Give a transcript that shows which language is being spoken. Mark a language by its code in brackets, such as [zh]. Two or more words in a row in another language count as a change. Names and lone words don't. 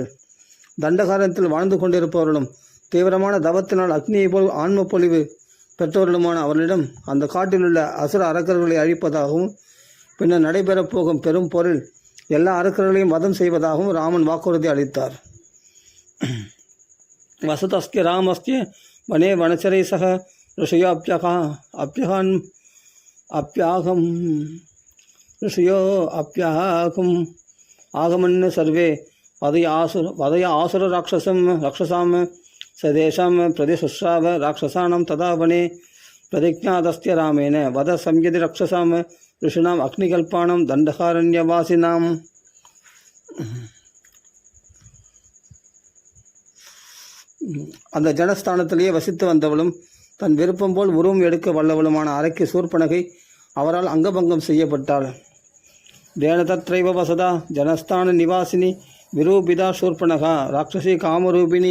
[ta] தண்டகாரத்தில் வாழ்ந்து கொண்டிருப்பவர்களும் தீவிரமான தவத்தினால் அக்னியை போல் ஆன்ம பொலிவு பெற்றவர்களுமான அவர்களிடம் அந்த காட்டிலுள்ள அசுர அரக்கர்களை அழிப்பதாகவும் பின்னர் நடைபெறப் போகும் பெரும் போரில் எல்லா அரக்கர்களையும் வதம் செய்வதாகவும் ராமன் வாக்குறுதி அளித்தார். [sa] வசதஸ்ய ராமஸ்ய வனே வனச்சரை சக ऋषयो अप्याहम् आगमन् सर्वे वदय आसुर राक्षसां सदेशां प्रतिशुश्राव राक्षसानां तदा वने प्रतिज्ञातस्य रामेण वद संयति राक्षसां ऋषीणाम् अग्निकल्पाणां दण्डकारण्यवासिनाम्. [ta] அந்த ஜனஸ்தானத்திலேயே வசித்து வந்தவளும் தன் விருப்பம் போல் உருவம் எடுக்க வல்லவளுமான அரக்கி சூர்பனகை அவரால் அங்கபங்கம் செய்யப்பட்டாள். [sa] तेनतत्रैव वसता जनस्थान निवासिनी विरूपिता शूर्पणखा राक्षसी कामरूपिणी.